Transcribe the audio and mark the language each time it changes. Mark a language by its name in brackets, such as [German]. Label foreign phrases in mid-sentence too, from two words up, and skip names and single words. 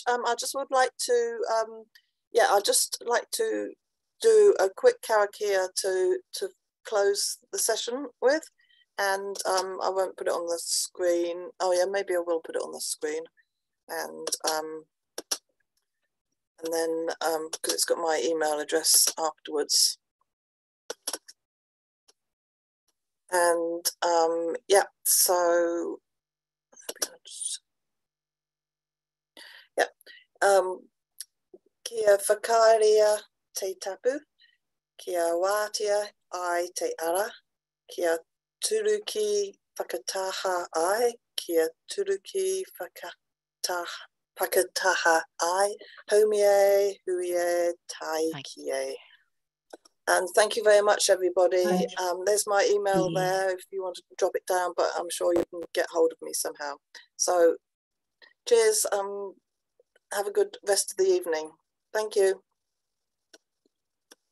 [English] I just would like to, I'd just like to do a quick karakia to close the session with, and I won't put it on the screen. Oh yeah, maybe I will put it on the screen, and then because it's got my email address afterwards. And so [Māori] kia whakaria te tapu, kia wātia ai te ara, kia turuki whakataha ai, kia turuki whakataha ai, haumie, huie, taikie. [English] And thank you very much, everybody. There's my email there if you want to drop it down, but I'm sure you can get hold of me somehow. So cheers. Have a good rest of the evening. Thank you.